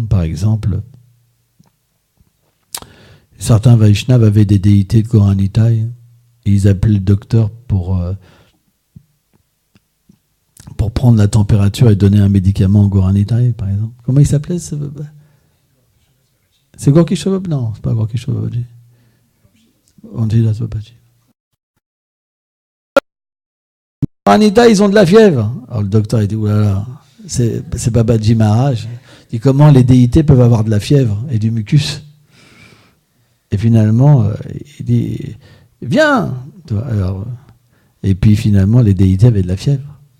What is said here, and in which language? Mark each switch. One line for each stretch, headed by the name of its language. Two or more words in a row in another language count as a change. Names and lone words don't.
French: Par exemple, certains Vaishnavas avaient des déités de Gaura-Nitai et ils appelaient le docteur pour prendre la température et donner un médicament au Gaura-Nitai, par exemple. Comment il s'appelait ce... C'est Gorky Shobab? Non, c'est pas Gorky Shobabji. On dit la Sobaji. Gaura-Nitai, ils ont de la fièvre. Alors le docteur, il dit, oulala, c'est Babaji Maharaj. Il dit, comment les déités peuvent avoir de la fièvre et du mucus? Et finalement, il dit, viens. Alors, et puis finalement, les déités avaient de la fièvre.